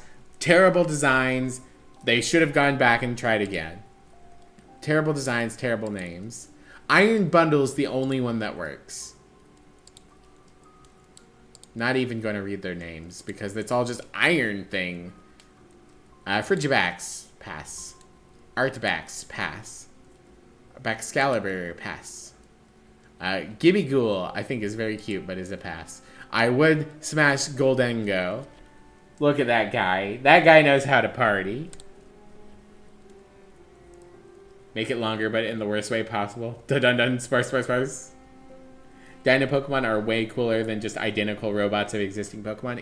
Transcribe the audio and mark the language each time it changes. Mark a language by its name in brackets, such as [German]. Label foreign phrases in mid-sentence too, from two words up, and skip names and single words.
[English] Terrible designs. They should have gone back and tried again. Terrible designs, terrible names. Iron Bundle's the only one that works. Not even going to read their names because it's all just Iron thing. Frigibax, pass. Artbax, pass. Baxcalibur, pass. Gimmighoul, I think is very cute, but is a pass. I would smash Goldengo. Look at that guy. That guy knows how to party. Make it longer, but in the worst way possible. Dun-dun-dun, sparse, sparse, sparse. Dino Pokemon are way cooler than just identical robots of existing Pokemon.